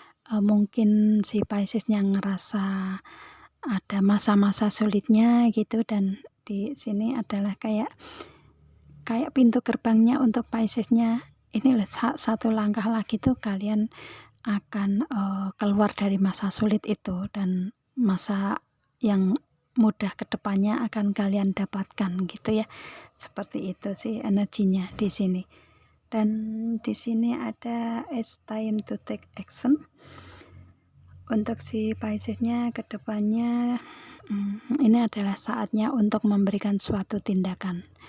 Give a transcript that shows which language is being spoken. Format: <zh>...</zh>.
<id>mungkin si Pisces-nya ngerasa ada masa-masa sulitnya gitu, dan di sini adalah kayak pintu gerbangnya untuk Pisces-nya, ini loh satu langkah lagi tuh kalian akan keluar dari masa sulit itu, dan masa yang mudah ke depannya akan kalian dapatkan gitu ya. Seperti itu sih energinya di sini. Dan di sini ada</id> <en>it's time to take action.</en> <id>Untuk si Pisces-nya ke depannya, ini adalah saatnya untuk memberikan suatu tindakan.</id>